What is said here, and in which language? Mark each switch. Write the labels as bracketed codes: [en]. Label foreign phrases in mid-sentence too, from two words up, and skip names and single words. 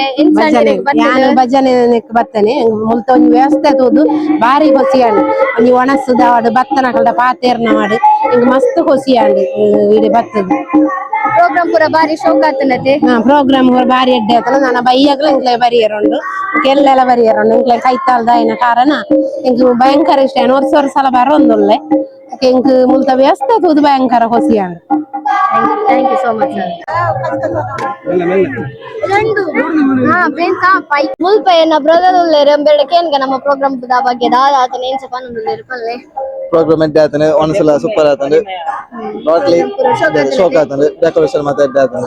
[tcy] ಭಜನೆ ಬರ್ತೇನೆ ಮುಲ್ತ ಒಂಜಿ ವ್ಯವಸ್ಥೆ ತೋದು ಬಾರಿ ಖುಷಿಯಾಡು ಒಂಜಿ ಒಣಸುದ ಆಡು ಭತ್ತನಕಲ್ದ ಪಾತೇರ್ನ ಮಾಡು ಇಂಗ್ ಮಸ್ತ್ ಖುಷಿಯಾಡು ಇಡಿ ಬತ್ತದು ಪ್ರೋಗ್ರಾಮ್ ಪೂರ ಬಾರಿ ಶೋಕ ಆತನತೆ ಪ್ರೋಗ್ರಾಮ್ ಪೂರ ಬಾರಿ ಎಡ್ಡೆ ಆತನ ನನ್ನ ಬೈಯಾಗ್ಲ ಇಂಕ್ಲೆ ಬರಿಯರುಂಡು ಕೆಲ್ಲೆಲ್ಲ ಬರಿಯರುಂಡು ಇಂಕ್ಲೆ ಕೈತಾಲ್ದ ಆಯ್ನ ಕಾರಣ ಇಂಕ್ ಭಯಂಕರ ಇಷ್ಟ ವರ್ಷ ಸಲ ಬರೋಂದುಲ್ಲೆ ಇಂಕ್ ಮುಲ್ತ ವ್ಯವಸ್ಥೆ ತೂದು ಭಯಂಕರ ಖುಷಿಯಾಡು [en] thank you so much [tcy] ಮುಲ್ಪ ಏನ ಬ್ರದರ್ ಉಲ್ಲೇರು ಎಂಬೆಡೆ ಕೇನ್ಗ ನಮ್ಮ ಪ್ರೋಗ್ರಾಮ್ ದ ಬಗ್ಗೆ ದಾದ ಆತನ ಏನ್ಸ ಪನ್ನೊಂದುಲ್ಲೇರು ಪಲ್ಲೆ ಪ್ರೋಗ್ರಾಮ್ ಎಡ್ಡೆ ಆತನೆ ಒಂದ್ಸಲ ಸೂಪರ್ ಆತಂದು ನೋಡ್ಲಿ ಶೋಕ್ ಆತಂದು ಡೆಕೋರೇಷನ್ ಮತ್ತೆ ಎಡ್ಡೆ ಆತಂದು